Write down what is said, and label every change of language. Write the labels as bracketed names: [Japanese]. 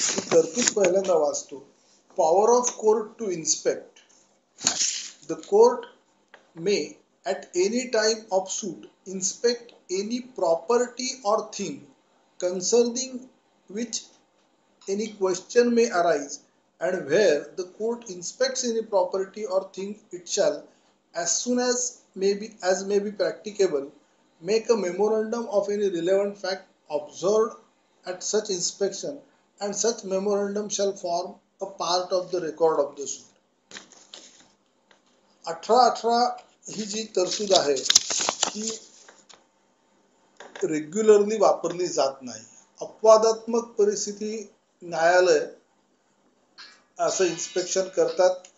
[Marathi] तरतूद पहिल्यांदा वाचतो. [English] Power of court to inspect. The court may at any time of suit inspect any property or thing concerning which any question may arise, and where the court inspects any property or thing, it shall, as soon as may be practicable, make a memorandum of any relevant fact observed at such inspection, and such memorandum shall form a part of the record of the suit. [Marathi] 18 ही जी तरतूद आहे ती regularly वापरली जात नाही. अपवादात्मक परिस्थिती न्यायालय असं इन्स्पेक्शन करतात.